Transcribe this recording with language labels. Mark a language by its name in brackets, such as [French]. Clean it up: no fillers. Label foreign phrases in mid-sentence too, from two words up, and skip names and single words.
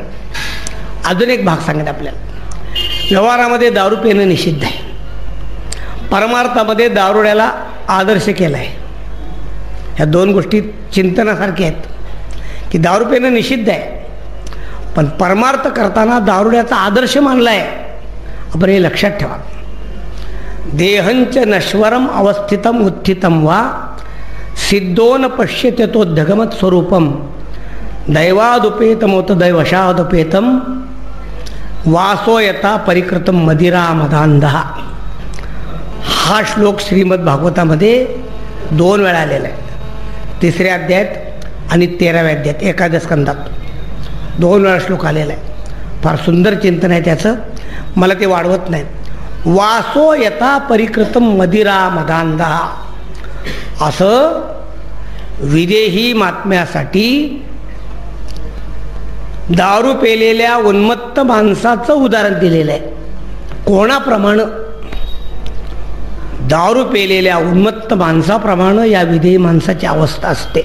[Marathi] अजून एक भाग सांगेन आपल्याला. व्यवहारामध्ये दारू पिणं निषिद्ध आहे, परमार्थामध्ये दारुड्याला आदर्श केला आहे. ह्या 2 गोष्टी चिंतनासारख्या आहेत, की दारू पिणं निषिद्ध आहे पण परमार्थ करताना दारुड्याचा आदर्श मानला आहे. आपण हे लक्षात ठेवा. [Sanskrit] देहंच नश्वरम अवस्थितम उत्थितम वा सिद्धोन पश्यते तो धगमत स्वरूपम, दैवादुपेतमोत दैवशादुपेतम वासो यथा परिकृतम मदिरा मदांधहा. [Marathi] हा श्लोक श्रीमद भागवतामध्ये 2 वेळा आलेला आहे. 3ऱ्या अध्यायात आणि 13व्या अध्यायात, एकादश स्कंदात 2 वेळा श्लोक आलेला आहे. फार सुंदर चिंतन आहे त्याचं, मला ते वाढवत नाही. [Sanskrit] वासो यथा परिकृतम मदिरा मदांधहा, [Marathi] असं विदेही महात्म्यासाठी दारू पेलेल्या उन्मत्त माणसाचं उदाहरण दिलेलं आहे. कोणाप्रमाणे? दारू पेलेल्या उन्मत्त माणसाप्रमाणे या विदेही माणसाची अवस्था असते.